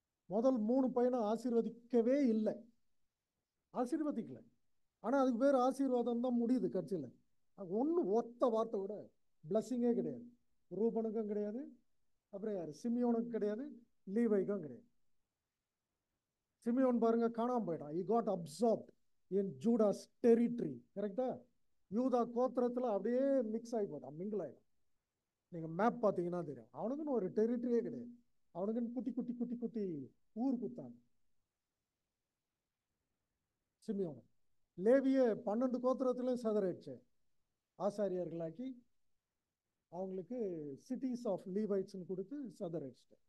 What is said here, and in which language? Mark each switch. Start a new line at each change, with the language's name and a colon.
Tamil: முதல் 3 பையனை ஆசீர்வதிக்கவே இல்லை, ஆசீர்வதிக்கல. ஆனா அதுக்கு பேர் ஆசீர்வாதம் தான் முடியுது கட்சியில். ஒத்த வார்த்தை கூட பிளஸ்ஸிங்கே கிடையாது. ரூபனுக்கும் கிடையாது, அப்புறம் யாரு? சிமியோனுக்கும் கிடையாது, லீவைக்கும் கிடையாது. சிமியோன் பாருங்க காணாம போயிட்டான்.
English: he got absorbed in Judah's territory.
Tamil: கரெக்டா? யூதா கோத்திரத்துல அப்படியே மிக்ஸ் ஆகி போட்டான், மிங்கிள் ஆயிடும். நீங்க மேப் பார்த்தீங்கன்னா தெரியும். அவனுக்குன்னு ஒரு டெரிட்டரியே கிடையாது. அவனுக்குன்னு குட்டி குட்டி குட்டி குட்டி ஊர் குத்தாங்க. சிமியோன். லேவிய 12 கோத்திரத்திலையும் சதறிடுச்சு, ஆசாரியர்களாக்கி அவங்களுக்கு சிட்டிஸ் ஆஃப் லீவைட்ஸ்னு கொடுத்து சதறிடுச்சு.